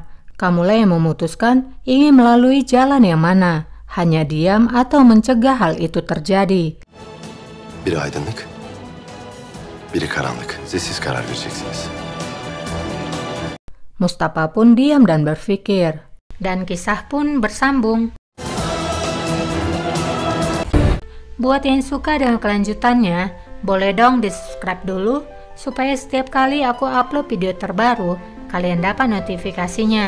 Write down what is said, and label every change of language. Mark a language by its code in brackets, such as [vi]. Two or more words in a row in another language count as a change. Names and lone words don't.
[id] Kamulah yang memutuskan ingin melalui jalan yang mana. Hanya diam atau mencegah hal itu terjadi. [tr] Biri aydınlık, biri karanlık. Siz karar vereceksiniz. [id] Mustafa pun diam dan berpikir. Dan kisah pun bersambung. Buat yang suka dengan kelanjutannya, boleh dong di-subscribe dulu supaya setiap kali aku upload video terbaru, kalian dapat notifikasinya.